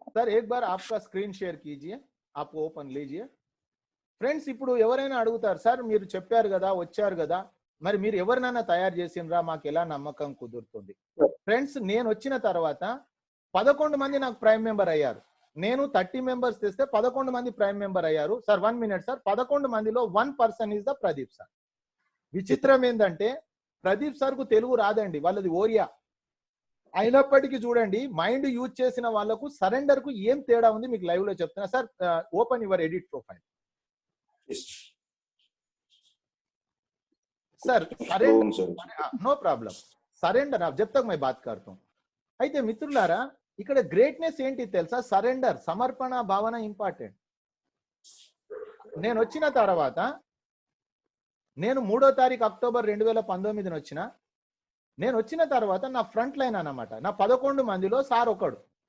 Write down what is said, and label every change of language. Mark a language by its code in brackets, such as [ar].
[hi] Sir एक बार आपका screen share कीजिए, आप ओपन लीजिए। [te] ఫ్రెండ్స్ ఇప్పుడు ఎవరైనా అడుగుతారు, సార్ మీరు చెప్పారు కదా, వచ్చారు కదా, మరి మీరు ఎవరినైనా తయారు చేసినరా, మాకు ఎలా నమ్మకం కుదురుతుంది? ఫ్రెండ్స్ నేను వచ్చిన తర్వాత 11 మంది నాకు ప్రైమ్ మెంబర్ అయ్యారు. నేను 30 members తెస్తే 11 మంది ప్రైమ్ మెంబర్ అయ్యారు. సార్ 1 minute సార్, 11 మందిలో 1 person is the Pradeep sir. విచిత్రం ఏంటంటే ప్రదీప్ సార్ కు తెలుగు రాదండి, వాళ్ళది ఓరియా. అయినప్పటికీ చూడండి, మైండ్ యూజ్ చేసిన వాళ్ళకు సరెండర్ కు ఏం తేడా ఉంది మీకు లైవ్ లో చెప్తున్నా. Sir open your edit profile. [hi] Sir surrender, no problem, surrender आप जब तक मैं बात करता हूं. [te] అయితే మిత్రులారా, ఇక్కడ గ్రేట్నెస్ ఏంటి తెలుసా? సరెండర్, సమర్పణ భావన ఇంపార్టెంట్. నేను వచ్చిన తర్వాత నేను 3వ తారీఖు అక్టోబర్ 2019 వచ్చిన. నేను వచ్చిన తర్వాత నా ఫ్రంట్ లైన్ అన్నమాట, నా 11 మందిలో సార్ ఒకడు.